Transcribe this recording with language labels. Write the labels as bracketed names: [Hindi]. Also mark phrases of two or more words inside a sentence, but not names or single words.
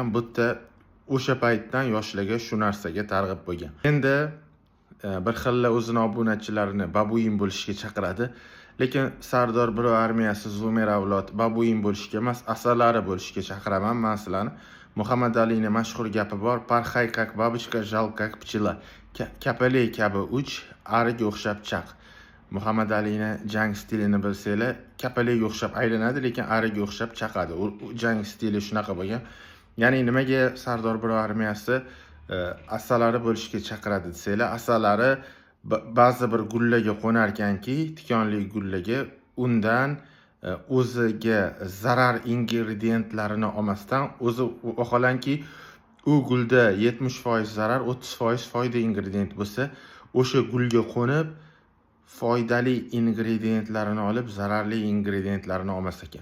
[Uzbek] Bu yerda o'sha paytdan yoshlarga shu narsaga targ'ib bo'lgan. Endi bir xilla o'zini obunachilarini babuin bo'lishga chaqiradi. Lekin Sardor Biro armiyasi Zumer avlod babuin bo'lishga emas, asalari bo'lishga chaqiraman men sizlarni. Muhammad Alining mashhur gapi bor: [Russian] "Порхай как бабочка, жал как пчела." [Uzbek] Kapali kabi uch, ariga o'xshab chaq. Muhammad Alining jang stilini bilsanglar, kapaliga o'xshab aylanadi, lekin ariga o'xshab chaqadi. U jang stili shunaqa bo'lgan. Ya'ni nimaga Sardor Biro armiyasi asalari bo'lishga chaqiradi desanglar, asalari ba'zi bir gullaga qo'nar ekanki, tikonli gullaga, undan o'ziga zarar ingrediyentlarini olmasdan, o'zi vaholanki u gulda 70% zarar, 30% foyda ingredient bo'lsa, o'sha gulga qo'nib foydali ingrediyentlarini olib, zararli ingrediyentlarini olmas ekan.